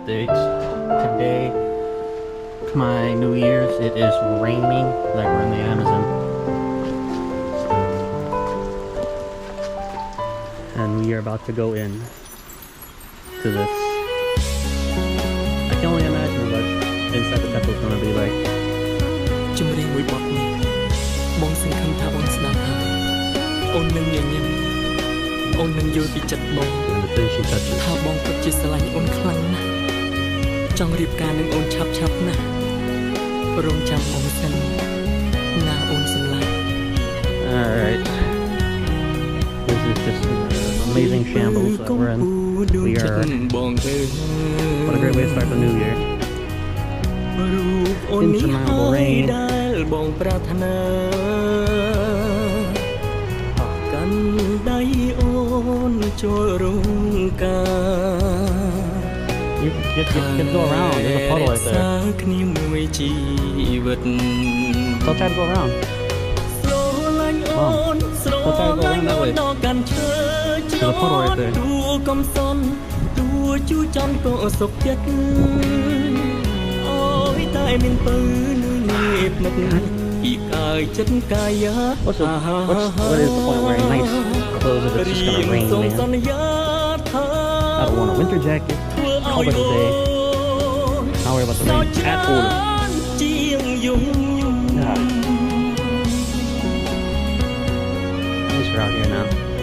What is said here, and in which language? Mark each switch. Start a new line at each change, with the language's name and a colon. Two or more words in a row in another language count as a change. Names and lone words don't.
English: Today, my New Year's, it is raining like we're in the Amazon. And we are about to go in to this. I can only imagine what inside the temple is going to be like.
Khmer: ជំរាបមួយបទនេះបងសង្ឃឹមថាបងស្ដាប់ហើយអូននឹងញញឹមអូននឹងយល់ពីចិត្តបង
English: And the finishing touches.
Khmer: ថាបងពិតជាស្រឡាញ់អូនខ្លាំងណាស់ចង់រៀបការនឹងអូនឆាប់ៗណាស់រងចាំបងសិនណាអូនសម្លាញ់
English: Alright. This is just an amazing shambles that we're in. We are. What a great way to start the new year.
Khmer: រូបអូននេះហើយដែលបងប្រាថ្នាកាន់ដៃអូនចូលរងការ
English: You can go around. There's a puddle right there.
Khmer: គ្នាមួយជីវិត
English: So try to go around.
Khmer: ស្រឡាញ់អូនស្រឡាញ់អូនដល់កាន់ឈើឆ្លងទួកំសន់ទួជូចន់ក៏សុខចិត្តអូយតែមានពើនៅនេះភ្នឹកពីកាយចិត្តកាយា
English: What is the point wearing nice clothes if it's just gonna rain, man? I don't want a winter jacket. Cold of the day. Not worry about the rain at all. Yeah. At least we're out here now.